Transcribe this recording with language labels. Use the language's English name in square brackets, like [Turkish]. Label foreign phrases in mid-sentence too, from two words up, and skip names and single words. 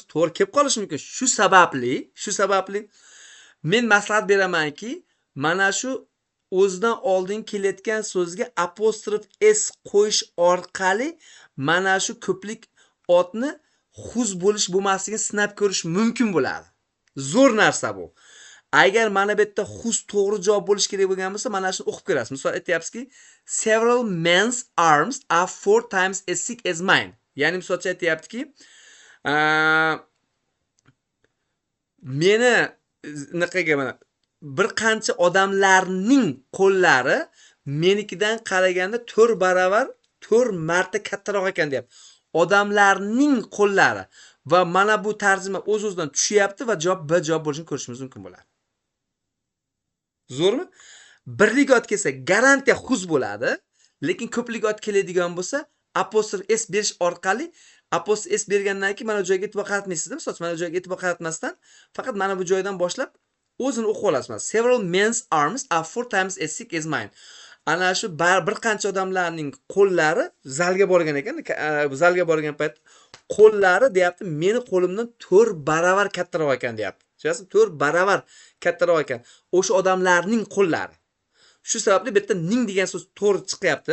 [Uzbek] To'g'ri, kelib qolishi mumkin. Shu sababli men maslahat beramanki, mana shu o'zidan oldin kelayotgan so'zga apostrof s qo'yish orqali mana shu ko'plik otni xuz bo'lish bo'lmasligini sinab ko'rish mumkin bo'ladi. Zo'r narsa bu. Agar mana bu yerda xuz to'g'ri javob bo'lish kerak bo'lgan bo'lsa, mana shuni o'qib ko'rasiz. Misol aytyapsizki, [English] several men's arms are 4 times as thick as mine. [Uzbek] Ya'ni misolcha aytyaptiki, meni naqaga mana bir qancha odamlarning qo'llari menikidan qaraganda 4 marta kattaroq ekan deyapti. Odamlarning qo'llari va mana bu tarjima o'z-o'zidan tushyapti va javob B javob bo'lishini ko'rishimiz mumkin bo'ladi. Zo'rmi? Birlik ot kelsa garantiya xuz bo'ladi, lekin ko'plik ot keladigan bo'lsa, apostrof s berish orqali apostrof s bergandan keyin mana bu joyga e'tibor qaratmaysiz-da. Misol uchun mana bu joyga e'tibor qaratmasdan faqat mana bu joydan boshlab o'zini o'qib olasiz. [English] Several men's arms are 4 times as thick as mine. [Uzbek] Ana shu bir qancha odamlarning qo'llari zalga borgan ekan, zalga borgan payt qo'llari deyapti, meni qo'limdan 4 baravar kattaroq ekan deyapti. Tushunasizmi? 4 baravar kattaroq ekan. O'sha odamlarning qo'llari. Shu sababli bu yerda ning degan so'z to'g'ri chiqyapti.